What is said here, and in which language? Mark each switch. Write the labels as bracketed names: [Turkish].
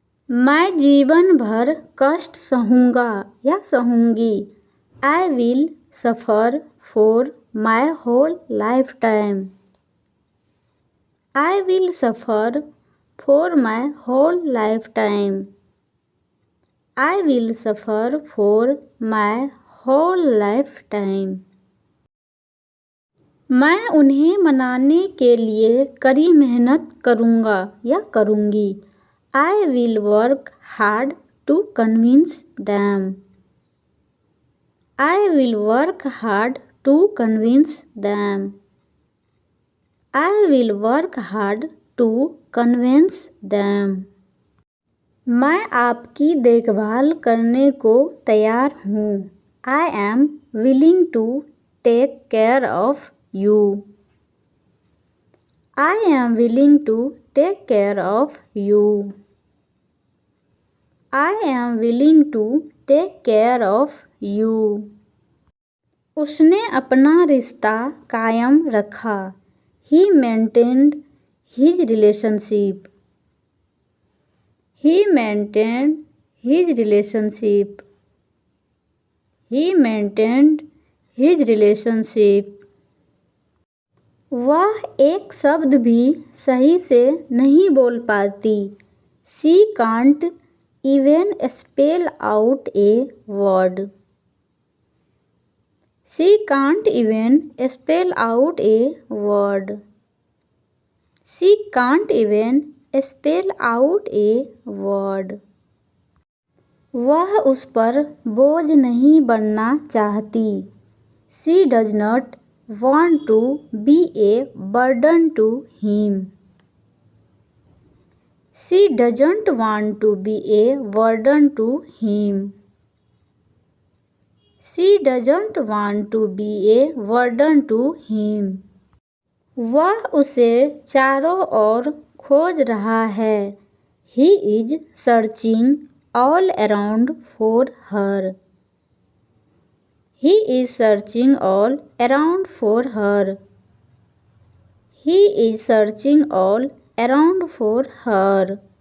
[Hindi] मैं जीवन भर कष्ट सहूँगा या सहूँगी. [English] I will suffer for my whole lifetime. I will suffer for my whole lifetime. I will suffer for my whole lifetime. [Hindi] मैं उन्हें मनाने के लिए कड़ी मेहनत करूँगा या करूँगी. [English] I will work hard to convince them. I will work hard to convince them. I will work hard to convince them. [Hindi] मैं आपकी देखभाल करने को तैयार हूँ. [English] I am willing to take care of you. I am willing to take care of you. I am willing to take care of you. [Hindi] उसने अपना रिश्ता कायम रखा. [English] He maintained his relationship. He maintained his relationship. He maintained his relationship. [Hindi] वह एक शब्द भी सही से नहीं बोल पाती. [English] She can't even spell out a word. She can't even spell out a word. She can't even spell out a word. [Hindi] वह उस पर बोझ नहीं बनना चाहती. [English] She does not want to be a burden to him. She doesn't want to be a burden to him. She doesn't want to be a burden to him. [Hindi] वह उसे चारों ओर खोज रहा है. [English] He is searching all around for her. He is searching all around for her. He is searching all around for her.